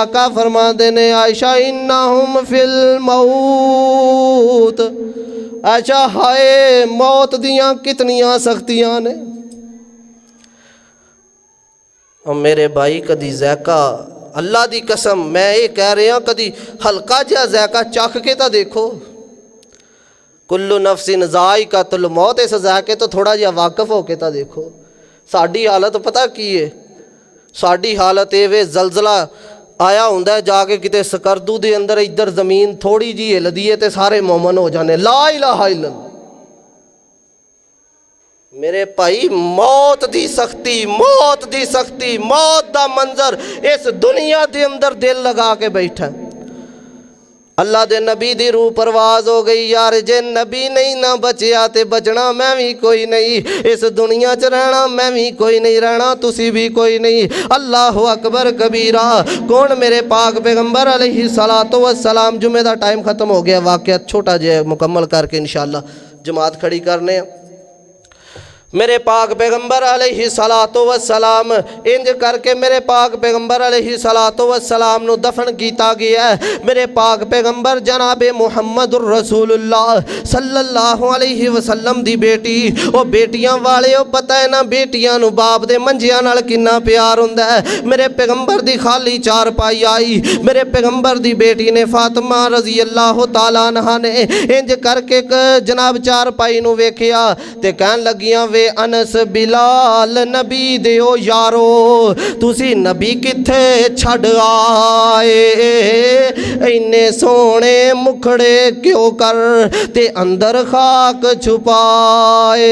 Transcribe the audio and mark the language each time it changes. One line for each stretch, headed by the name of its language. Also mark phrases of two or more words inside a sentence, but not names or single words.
Punjabi: آقا فرماتے نے,
Arabic: إنهم في الموت.
Punjabi: اچھا ہائے موت دیاں کتنیاں سختیاں نے. اور میرے بھائی کدی ذائقہ، اللہ دی قسم میں یہ کہہ رہا، کدی ہلکا جیہا ذائقہ چکھ کے تو دیکھو.
Arabic: كل نفس ذائقة الموت,
Punjabi: اس ذائقے تو تھوڑا جیہا واقف ہو کے تو دیکھو. ساڈی حالت پتہ کی ہے، ساڈی حالت یہ وے زلزلہ آیا ہندا ہے جا کے کتے سکردو دے اندر، ادھر زمین تھوڑی جی ہلدی ہے تے سارے مومن ہو جانے.
Arabic: لا إله إلا الله.
Punjabi: میرے بھائی موت دی سختی، موت دی سختی، موت دا منظر اس دنیا دے اندر دل لگا کے بیٹھا. اللہ دے نبی دی روح پرواز ہو گئی. یار جے نبی نہیں نا بچیا تے بچنا میں بھی کوئی نہیں، اس دنیا چ رہنا میں بھی کوئی نہیں، رہنا تسی بھی کوئی نہیں.
Arabic: الله أكبر كبيرا. कौन?
Punjabi: میرے پاک پیغمبر
Arabic: عليه الصلاة والسلام.
Punjabi: جمعے دا ٹائم ختم ہو گیا، واقعہ چھوٹا جیہا مکمل کر کے ان شاء اللہ جماعت کھڑی کرنے. میرے پاک پیغمبر
Arabic: عليه الصلاة والسلام
Punjabi: انج کر کے میرے پاک پیغمبر
Arabic: عليه الصلاة والسلام
Punjabi: نوں دفن کیتا گیا ہے. میرے پاک پیغمبر جنابِ
Arabic: محمد رسول الله صلى الله عليه وسلم
Punjabi: دی بیٹی. او بیٹیاں والے او پتہ ہے نا بیٹیاں نوں باپ دے منجیاں نال کنا پیار ہندا ہے. میرے پیغمبر دی خالی چار پائی آئی، میرے پیغمبر دی بیٹی نے فاطمہ
Arabic: رضي الله تعالى عنها
Punjabi: نے انج کر کے جناب چار پائی نوں ویکھیا تے کہن لگیاں انس بلال نبی دیو یارو تسی نبی کتھے چھڈ آئے، اِنے سوہنے مکھڑے کیوں کر تے اندر خاک چھپائے.